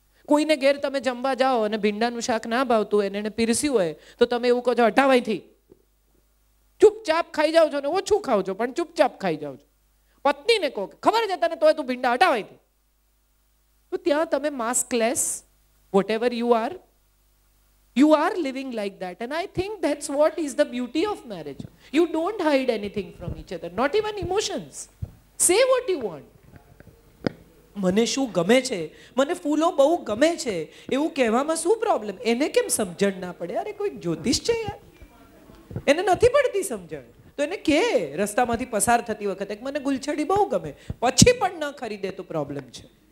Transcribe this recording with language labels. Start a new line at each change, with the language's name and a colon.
Gujarati: કોઈને ઘેર તમે જમવા જાઓ અને ભીંડાનું શાક ના ભાવતું હોય એને પીરસ્યું હોય તો તમે એવું કહો છો હટાવાયથી, ચૂપચાપ ખાઈ જાઓ છો ને ઓછું ખાવ છો પણ ચૂપચાપ ખાઈ જાઓ છો. પત્નીને કહો કે ખબર છે તને તોય તું ભીંડા હટાવાયથી, તો ત્યાં તમે માસ્કલેસ,
English: whatever you are living like that. And I think that's what is the beauty of marriage. You don't hide anything from each other, not even emotions. Say what you want.
Gujarati: મને શું ગમે છે, મને ફૂલો બહુ ગમે છે, એવું કહેવામાં શું પ્રોબ્લેમ? એને કેમ સમજણ ના પડે? અરે કોઈ જ્યોતિષ છે યાર, એને નથી પડતી સમજણ, તો એને કે રસ્તામાંથી પસાર થતી વખતે મને ગુલછડી બહુ ગમે, પછી પણ ન ખરીદે તો પ્રોબ્લેમ છે.